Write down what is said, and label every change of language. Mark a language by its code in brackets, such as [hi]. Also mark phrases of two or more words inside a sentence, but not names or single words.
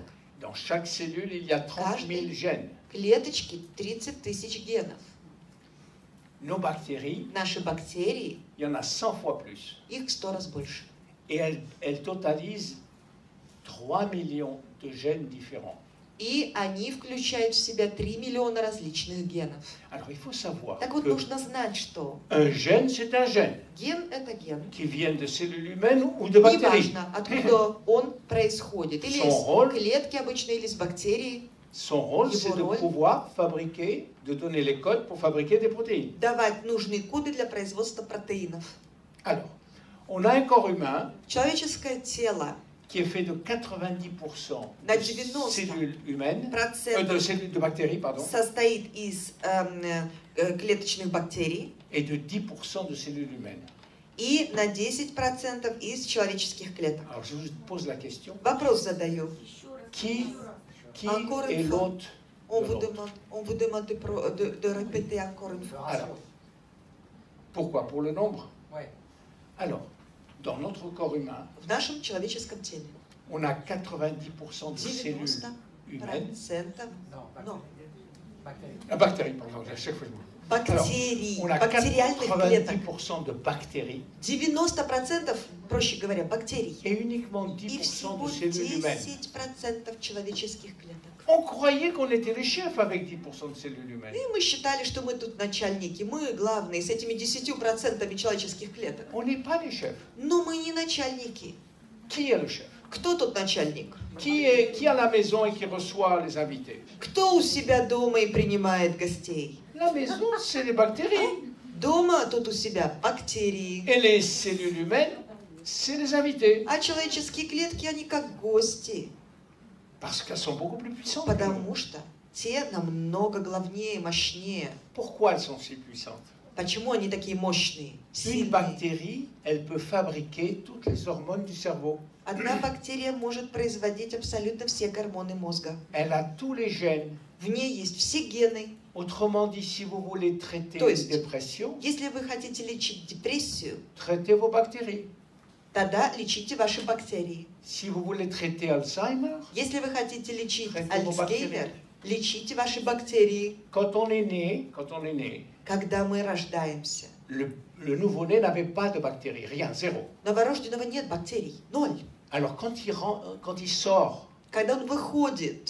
[fr] Dans chaque cellule, il y a 30 000 gènes. [ru] Клеточки 30 тысяч генов. [fr] Nos bactéries, [ru] Наши бактерии, [fr] il y en a 100 fois plus. [ru] их в 100 раз больше. [fr] Et elles totalisent 3 millions de gènes différents. [ru] И они включают в себя 3 миллиона различных генов. [fr] Alors, il faut savoir [ru] Так вот, [fr] que [ru] нужно знать, что [fr] un gène, c'est un gène [ru] ген – это ген. [fr] qui vient de cellules humaines ou de bactéries. [ru] Неважно, откуда он происходит. Или [fr] Son rôle- [ru] из клетки обычно, или из бактерий. [fr] Son rôle, [ru] Его [fr] c'est de [ru] роль- [fr] pouvoir fabriquer, de donner les codes pour fabriquer des protéines. [ru] Давать нужные коды для производства протеинов. [fr] Alors, on a un corps humain [ru] Человеческое тело [fr] qui est fait de 90% [ru] На [fr] de [ru] 90% [fr] cellules humaines, [ru] процентов [fr] de bactéries, pardon, [ru] состоит из клеточных бактерий [fr] et de 10% de cellules humaines. [ru] и на 10% из человеческих клеток. [fr] Alors, je vous pose la question, [ru] Вопрос задаю. [fr] qui Encore une est fois. l'hôte On de vous l'autre? demande de répéter encore une fois. Alors, pourquoi? Pour le nombre? Ouais. Alors, dans notre corps humain, [ru] В нашем человеческом теле [fr] on a 90% de cellules [ru] 90% [fr] humaines. Non, Non. bactéries. La bactérie, pardon, à chaque fois je me... [ru] бактерий, [fr] On a [ru] бактериальных клеток. [fr] 90% de bactéries [ru] 90%, проще говоря, бактерий. [fr] et uniquement [ru] И 10% всего [fr] de cellules humaines. [ru] 10% человеческих клеток. [fr] On croyait qu'on était les chefs avec 10% de cellules humaines. [ru] И мы считали, что мы тут начальники, мы главные с этими 10% человеческих клеток. [fr] On n'est pas les chefs. [ru] Но мы не начальники. [fr] Qui est le chef? [ru] Кто тут начальник? [fr] Qui est à la maison et qui reçoit les invités? [ru] Кто у себя дома и принимает гостей? [fr] La maison, c'est les bactéries. [ru] Дома тут у себя бактерии. [fr] Et les cellules humaines, c'est les invités. [ru] А человеческие клетки, они как гости. [fr] Parce qu'elles sont beaucoup plus puissantes. que nous. [ru] Потому что те намного главнее, мощнее. [fr] Pourquoi elles sont si puissantes? [ru] Почему они такие мощные, [fr] Une [ru] сильные? [fr] bactérie, elle peut fabriquer toutes les hormones du cerveau. [ru] Одна бактерия может производить абсолютно все гормоны мозга. [fr] Elle a tous les gènes. [ru] В ней есть все гены. [fr] Autrement dit, si vous voulez traiter [ru] То [fr] une [ru] есть- [fr] dépression, [ru] Если вы хотите лечить депрессию, [fr] traitez vos bactéries. [ru] тогда лечите ваши бактерии. [fr] Si vous voulez traiter Alzheimer, [ru] Если вы хотите лечить [fr] traitez vos [ru] Альцгеймер, [fr] bactéries. [ru] лечите ваши бактерии. [fr] Quand on est né, [ru] Когда мы рождаемся, [fr] le nouveau-né n'avait pas de bactéries, rien, zéro. [ru] новорожденного нет бактерий, ноль. [fr] Alors quand il sort [ru] Когда он выходит